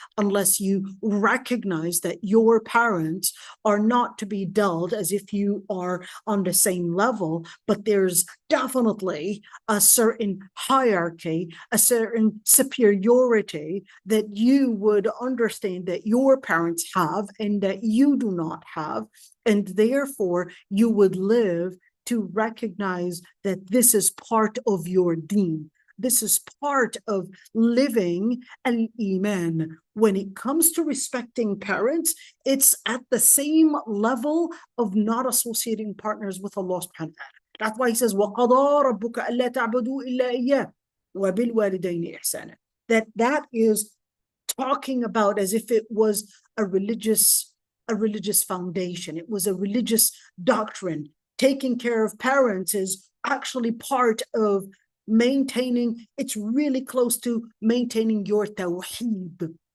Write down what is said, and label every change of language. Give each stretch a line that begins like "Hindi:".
English: unless you recognize that your parents are not to be dealt as if you are on the same level, but there's definitely a certain hierarchy, a certain superiority that you would understand that your parents have and that you do not have, and therefore you would live to recognize that this is part of your deen. This is part of living al-Iman. When it comes to respecting parents, it's at the same level of not associating partners with Allah subhanahu wa ta'ala. That's why he says,
Arabic: وَقَضَى رَبُّكَ أَلَّا تَعْبُدُوا إِلَّا إِيَّاهُ وَبِالْوَالِدَيْنِ إِحْسَانًا.
English: That is talking about as if it was a religious foundation. It was a religious doctrine. Taking care of parents is actually part of maintaining, it's really close to maintaining your tawheed.